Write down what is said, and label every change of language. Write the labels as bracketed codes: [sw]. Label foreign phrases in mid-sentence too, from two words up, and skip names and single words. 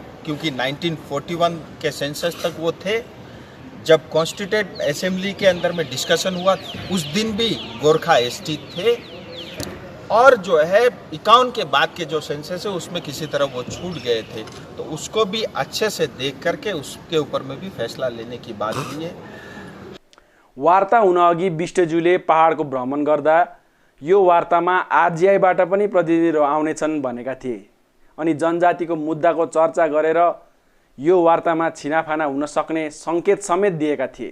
[hi] क्योंकि 1941 के सेंसस तक वो थे, जब [en] constituted assembly [hi] के अंदर में डिस्कशन हुआ उस दिन भी गोरखा एसटी थे, और जो है 51 के बाद के जो सेंसस है उसमें किसी तरह वो छूट गए थे, तो उसको भी अच्छे से देख करके उसके ऊपर में भी फैसला लेने की बात हुई है। [ne] वार्ता हुन अघि विष्टज्यूले पहाडको भ्रमण गर्दा यो वार्तामा आरजीआईबाट पनि प्रतिनिधिहरू आउनेछन् भनेका थिए अनि जनजातिको मुद्दाको चर्चा गरेर यो वार्तामा छिनाफाना हुन सक्ने संकेत समेत दिएका थिए।